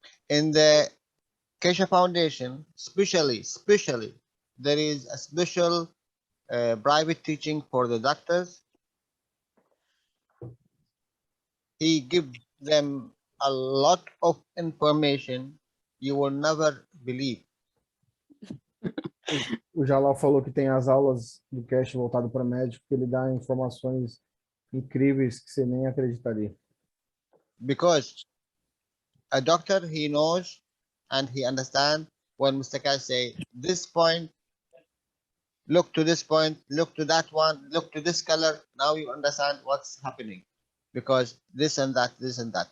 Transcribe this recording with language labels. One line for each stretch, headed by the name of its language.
English: In the Kesha Foundation, especially there is a special private teaching for the doctors. He gives them a lot of information you will never believe.
Portuguese: O Jalal falou que tem as aulas do cast voltado para médico, que ele dá informações incríveis que você nem acreditaria.
English: Because a doctor, he knows and he understands when Mr. Cash say this point, look to this point, look to that one, look to this color. Now you understand what's happening because this and that, this and that.